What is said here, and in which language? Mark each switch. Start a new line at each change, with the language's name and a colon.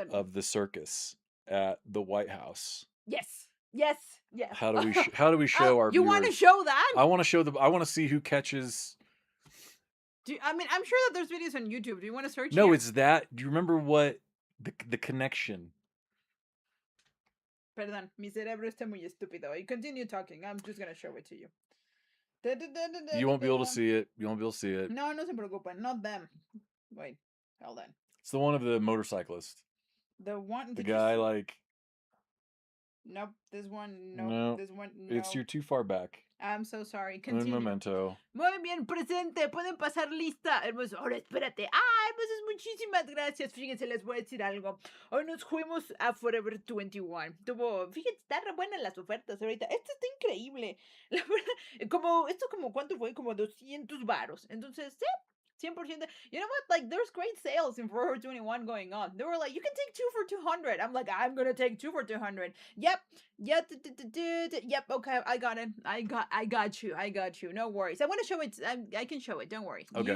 English: of the circus at the White House. Yes. How do we show our? You want to show that? I want to I want to see who catches. I'm sure that there's videos on YouTube. Do you want to search? No, it's that. Do you remember what the connection?
Spanish: Perdón, mi cerebro está muy estúpido.
English: You continue talking. I'm just gonna show it to you. You won't be able to see it. You won't be able to see it.
Spanish: No se preocupen.
English: Not them. Wait, hold on. It's the one of the motorcyclist. The one. The guy like. Nope. This one. Nope. No. This one. No. You're too far back. I'm so sorry. Continue.
Spanish: Un momento. Muy bien, presente. Pueden pasar lista. Hermoso. Ahora espérate. Pues muchísimas gracias. Fíjense, les voy a decir algo. Hoy nos fuimos a Forever 21. Fíjense, está re buenas las ofertas ahorita. Esto está increíble. La verdad, esto como ¿cuánto fue? Como 200 varos. Entonces, sí. 10%.
English: You know what? Like, there's great sales in Forever 21 going on. They were like, you can take 2 for 200. I'm like, I'm gonna take 2 for 200. Yep. Yep. Okay, I got it. I got you. No worries. I want to show it. I can show it. Don't worry. Okay.